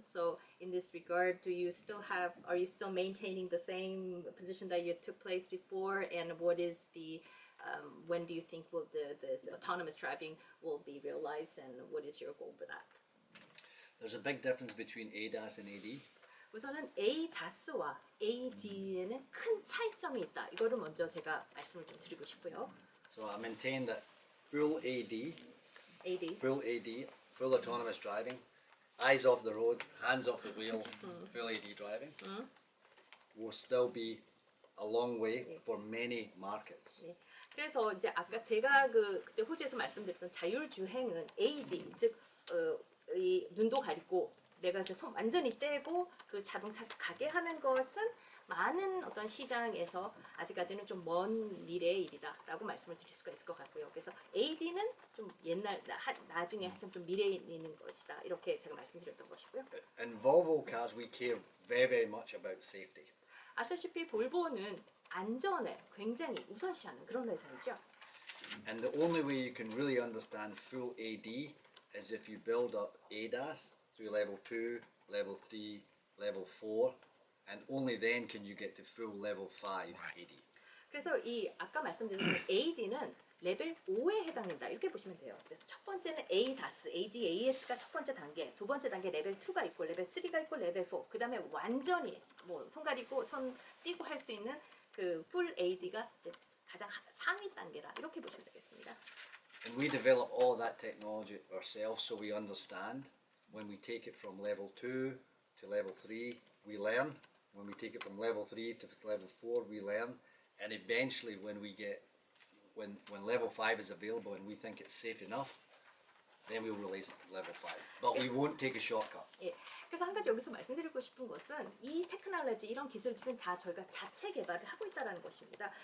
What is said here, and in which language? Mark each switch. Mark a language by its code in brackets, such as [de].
[en] So, in this regard, are you still maintaining the same position that you took place before? And what is when do you think will the autonomous driving will be realized, and what is your goal for that? There's a big difference between ADAS and AD. [ko] 우선은 ADAS와 AD에는 큰 차이점이 있다. 이거를 먼저 제가 말씀을 좀 드리고 싶고요. [en] So I maintain that full AD, AD. full autonomous driving, eyes off the road, hands off the wheel, full AD driving, will still be a long way for many markets. [ko] 예. 그래서 이제 아까 제가 그때 호주에서 말씀드렸던 자율주행은 AD 즉 이 눈도 가리고 내가 이제 손 완전히 떼고 그 자동차 가게 하는 것은 많은 어떤 시장에서 아직까지는 좀 먼 미래의 일이다라고 말씀을 드릴 수가 있을 것 같고요. 그래서 AD는 좀 옛날 나중에 한참 좀 미래에 있는 것이다 이렇게 제가 말씀드렸던 것이고요. [en] In Volvo cars, we care very, very much about safety. [ko] 아시다시피 볼보는 안전을 굉장히 우선시하는 그런 회사이죠. [en] And the only way you can really understand full AD is if you build up ADAS through level 2, level 3, level 4, and only then can you get to full level 5 AD. [ko] 그래서 이 아까 말씀드린 AD는 레벨 5에 해당된다 이렇게 보시면 돼요. 그래서 첫 번째는 ADAS, ADAS가 첫 번째 단계, 두 번째 단계 레벨 2가 있고 레벨 3가 있고 레벨 4, 그 다음에 완전히 뭐 손 가리고 손 띄고 할 수 있는 그 풀 AD가 이제 가장 상위 단계라 이렇게 보시면 되겠습니다. [en] And we develop all that technology ourselves so we understand. When we take it from level 2 to level 3, we learn. When we take it from level 3 to level 4, we learn. And eventually when level 5 is available and we think it's safe enough, then we'll release level 5. But we won't take a shortcut. [ko] 예. 그래서 한 가지 여기서 말씀드리고 싶은 것은 이 테크놀로지 이런 기술들은 다 저희가 자체 개발을 하고 있다는 것입니다.